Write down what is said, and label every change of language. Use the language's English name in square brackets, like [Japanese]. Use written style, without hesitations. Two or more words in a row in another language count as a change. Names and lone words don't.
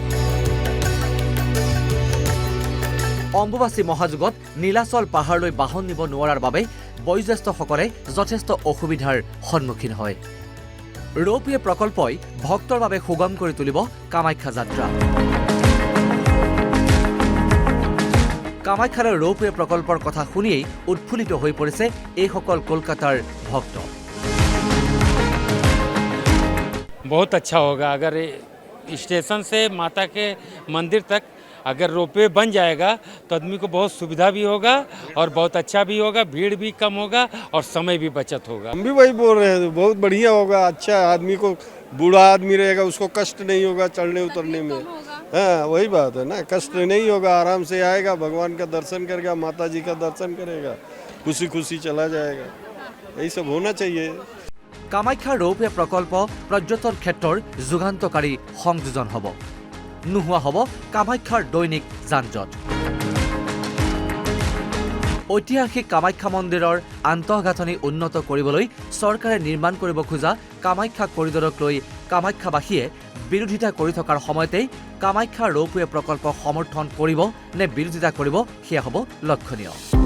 [Assamese] অম্বুবাচী মহাযুগত নীলাচল পাহাৰলৈ বাহন নিব নোৱাৰাৰ বাবে বয়োজ্যেষ্ঠসকলে যথেষ্ট অসুবিধাৰ সন্মুখীন হয়। ৰোপৱে প্ৰকল্পই ভক্তৰ বাবে সুগম কৰি তুলিব কামাখ্যা যাত্ৰা। কামাখ্যাৰ ৰোপৱে প্ৰকল্পৰ কথা শুনিয়েই উৎফুল্লিত হৈ পৰিছে এইসকল কলকাতাৰ ভক্ত। [Hindi] बहुत अच्छा होगा अगर स्टेशन से माता के मंदिर तक अगर रोपवे बन जाएगा तो आदमी को बहुत सुविधा भी होगा और बहुत अच्छा भी होगा, भीड़ भी कम होगा और समय भी बचत होगा। हम भी वही बोल रहे हैं, बहुत बढ़िया होगा। अच्छा आदमी को, बूढ़ा आदमी रहेगा उसको कष्ट नहीं होगा चढ़ने उतरने में। हाँ वही बात है ना, कष्ट नहीं होगा, आराम से आएगा, भगवान का दर्शन करेगा, माता जी का दर्शन करेगा, खुशी खुशी चला जाएगा। यही सब होना चाहिए। [Assamese] কামাখ্যা ৰোপৱে প্ৰকল্প পৰ্যটন ক্ষেত্ৰৰ যুগান্তকাৰী সংযোজন হ'ব। নোহোৱা হ'ব কামাখ্যাৰ দৈনিক যান-জঁট। ঐতিহাসিক কামাখ্যা মন্দিৰৰ আন্তঃগাঁথনি উন্নত কৰিবলৈ চৰকাৰে নিৰ্মাণ কৰিব খোজা কামাখ্যা কৰিডৰক লৈ কামাখ্যাবাসীয়ে বিৰোধিতা কৰি থকাৰ সময়তেই কামাখ্যা ৰোপৱে প্ৰকল্প সমৰ্থন কৰিব নে বিৰোধিতা কৰিব সেয়া হ'ব লক্ষণীয়।